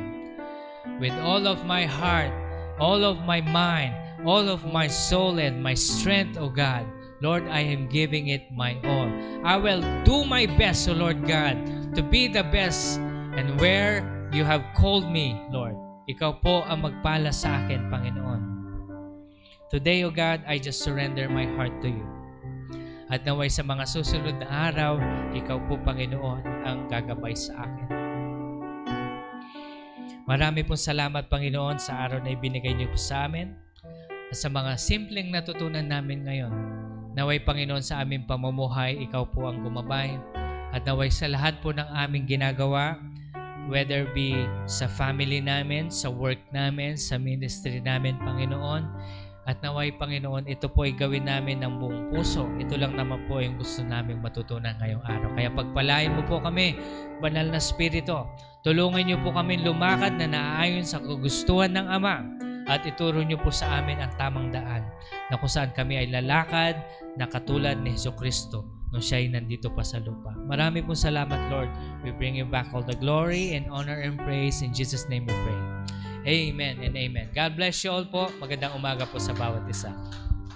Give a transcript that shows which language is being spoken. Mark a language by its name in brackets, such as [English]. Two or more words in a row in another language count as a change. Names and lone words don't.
[English] With all of my heart, all of my mind, all of my soul and my strength, O God. Lord, I am giving it my all. I will do my best, O Lord God, to be the best and where you have called me, Lord. [Filipino] Ikaw po ang magpala sa akin, Panginoon. [English] Today, O God, I just surrender my heart to you. [Filipino] At naway sa mga susunod na araw, ikaw po, Panginoon, ang gagabay sa akin. Marami pong salamat, Panginoon, sa araw na ibinigay niyo po sa amin at sa mga simpleng natutunan namin ngayon. Naway, Panginoon, sa aming pamumuhay, ikaw po ang gumabay. At naway sa lahat po ng aming ginagawa, [English] whether be [Filipino] sa family namin, sa work namin, sa ministry namin, Panginoon. At naway, Panginoon, ito po ay gawin namin ng buong puso. Ito lang naman po yung gusto namin matutunan ngayong araw. Kaya pagpalain mo po kami, Banal na Espiritu. Tulungan niyo po kami lumakad na naaayon sa kagustuhan ng Ama. At ituro niyo po sa amin ang tamang daan na kung saan kami ay lalakad na katulad ni Jesucristo nung siya ay nandito pa sa lupa. Marami pong salamat, Lord. [English] We bring you back all the glory and honor and praise. In Jesus' name we pray. Amen and amen. God bless you all po. [Filipino] Magandang umaga po sa bawat isa.